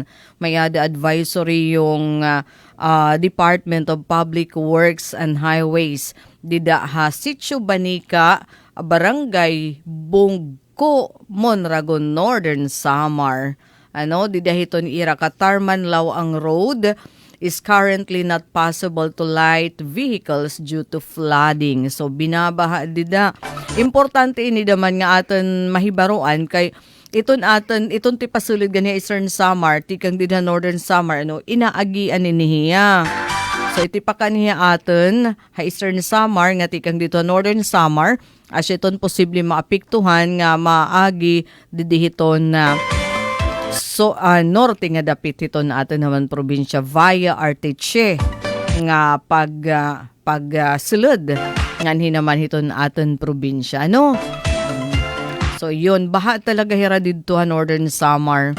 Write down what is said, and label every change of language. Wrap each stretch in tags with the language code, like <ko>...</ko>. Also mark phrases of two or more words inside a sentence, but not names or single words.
<war>May ada advisory yung Department of Public Works and Highways. Dida ha Sitio Banica, Barangay Bungko, Mondragon, Northern Samar. Didahiton ira</war> <en>Katarman Lawang Road, is currently not possible to light vehicles due to flooding.</en> <war>So binabaha dida. Importante ini daman nga aton mahibaruan kay iton ti pasulid gani Eastern Samar tikang dida Northern Samar inaagian niya. So iti pa kaniya aton ha Eastern Samar nga tikang dito Northern Samar as iton posible maapektuhan nga maagi didihiton na norte nga dapit hiton aton naman probinsya via Arteche nga sulod nganhi naman hiton aton probinsya So yun baha talaga hira didto ha Northern Samar.</war>